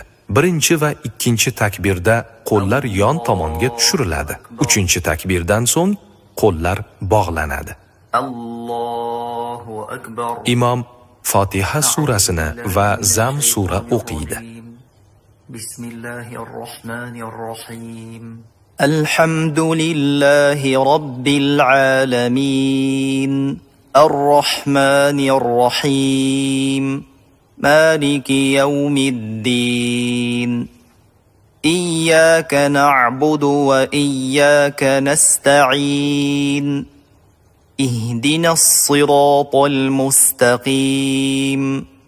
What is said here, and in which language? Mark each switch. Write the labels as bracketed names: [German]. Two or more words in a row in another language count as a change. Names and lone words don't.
[Uzbek] Birinchi va ikkinchi takbirda qo'llar yon tomonga tushiriladi. Uchinchi takbirdan so'ng qo'llar bog'lanadi. [Arabic] الله أكبر. [Uzbek] Imom Fotiha surasini va Zam sura o'qiydi. [Arabic] بسم الله الرحمن الرحيم الحمد لله رب العالمين الرحمن الرحيم مالك يوم الدين إياك نعبد وإياك نستعين اهدنا الصراط المستقيم